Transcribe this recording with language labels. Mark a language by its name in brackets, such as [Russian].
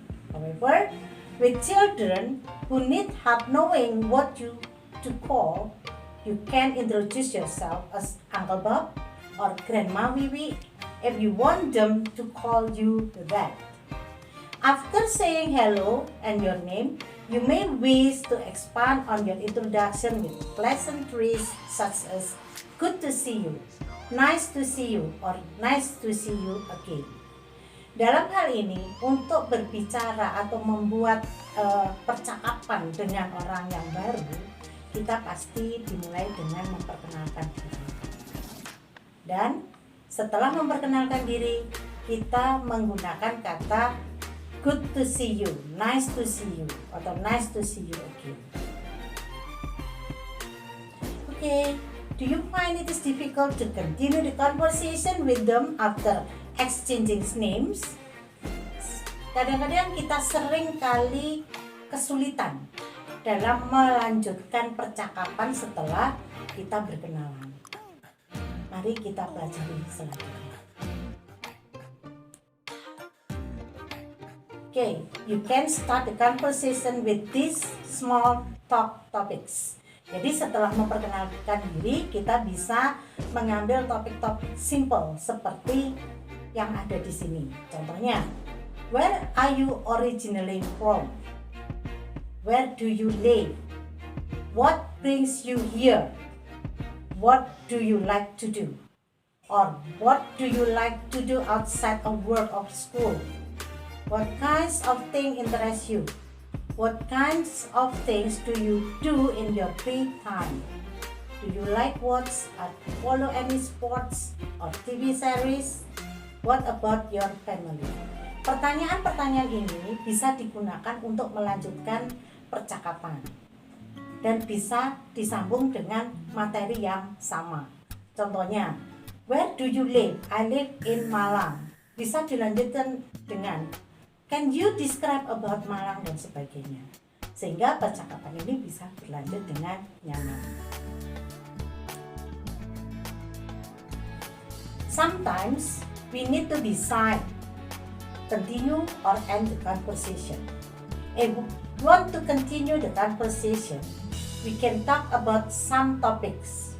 [English] However, with children who need help knowing what to call, you can introduce yourself as Uncle Bob or Grandma Vivi if you want them to call you that. After saying hello and your name, you may wish to expand on your introduction with pleasantries such as "good to see you," "nice to see you," or "nice to see you again." [Indonesian] Dalam hal ini, untuk berbicara atau membuat percakapan dengan orang yang baru, kita pasti dimulai dengan memperkenalkan diri. Dan setelah memperkenalkan diri, kita menggunakan kata [English] "good to see you," "nice to see you," [Indonesian] atau [English] "nice to see you again." Okay, do you find it is difficult to continue the conversation with them after exchanging names? [Indonesian] Kadang-kadang kita sering kali kesulitan dalam melanjutkan percakapan setelah kita berkenalan. Mari kita pelajari selanjutnya. [English] Okay, you can start the conversation with these small topics. [Indonesian] Jadi setelah memperkenalkan diri, kita bisa mengambil topik-topik simple seperti yang ada di sini. Contohnya, [English] where are you originally from? Where do you live? What brings you here? What do you like to do? Or what do you like to do outside of work or school? What kinds of things interest you? What kinds of things do you do in your free time? Do you like watch or follow any sports or TV series? What about your family? [Indonesian] Pertanyaan-pertanyaan ini bisa digunakan untuk melanjutkan percakapan dan bisa disambung dengan materi yang sama. Contohnya, [English] where do you live? I live in Malang. [Indonesian] Bisa dilanjutkan dengan [English] can you describe about Malang [Indonesian] dan sebagainya. Sehingga percakapan ini bisa berlanjut dengan nyaman. [English] Sometimes we need to decide continue or end the conversation. If we want to continue the conversation, we can talk about some topics.